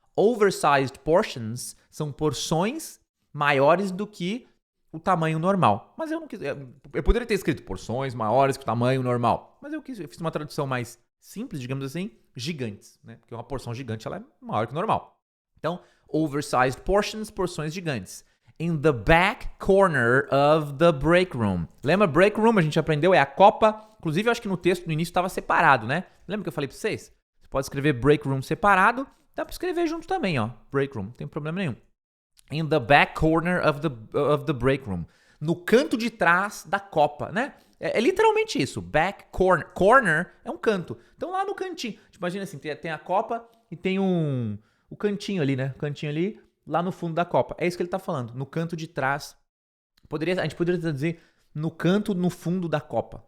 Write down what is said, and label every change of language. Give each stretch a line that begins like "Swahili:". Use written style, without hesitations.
English: Oversized portions
Portuguese: são porções maiores do que o tamanho normal. Mas eu não quis. Eu poderia ter escrito porções maiores que o tamanho normal. Mas eu fiz uma tradução mais simples, digamos assim, gigantes, né? Porque uma porção gigante ela é maior que o normal. Então,
English: oversized portions,
Portuguese: porções gigantes.
English: In the back corner of the break room.
Portuguese: Lembra, break room, a gente aprendeu, é a copa. Inclusive, eu acho que no texto, no início, estava separado, né? Lembra que eu falei para vocês? Você pode escrever break room separado, dá para escrever junto também, ó. Break room, não tem problema nenhum.
English: In the back corner of the break room.
Portuguese: No canto de trás da copa, né? É literalmente isso,
English: back corner.
Portuguese: Corner é um canto. Então, lá no cantinho. Tipo, imagina assim, tem a copa e tem o cantinho ali, né? O cantinho ali, lá no fundo da copa. É isso que ele tá falando, no canto de trás. A gente poderia traduzir no canto, no fundo da copa.